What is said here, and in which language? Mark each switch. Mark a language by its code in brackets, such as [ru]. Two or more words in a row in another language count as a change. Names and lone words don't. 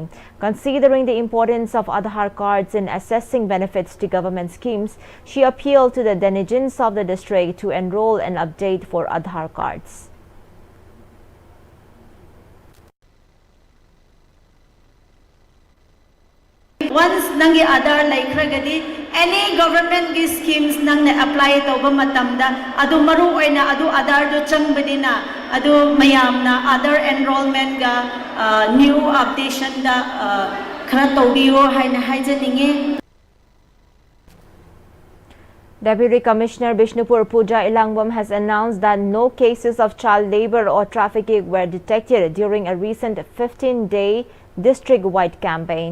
[en] Considering the importance of Aadhaar cards in assessing benefits to government schemes, she appealed to the denizens of the district to enroll and update for Aadhaar cards. [mni] Once nangi Aadhaar laikhragadi, [en] any government schemes [mni] nang na apply tawba matamda adu maru oina adu Aadhaar do changbadina adu mayamna Aadhaar enrollment ga [en] new updation [mni] da khara tawbiyo haina haijaninge. [en] Deputy Commissioner Bishnupur Puja Ilangwam has announced that no cases of child labor or trafficking were detected during a recent 15-day district-wide campaign.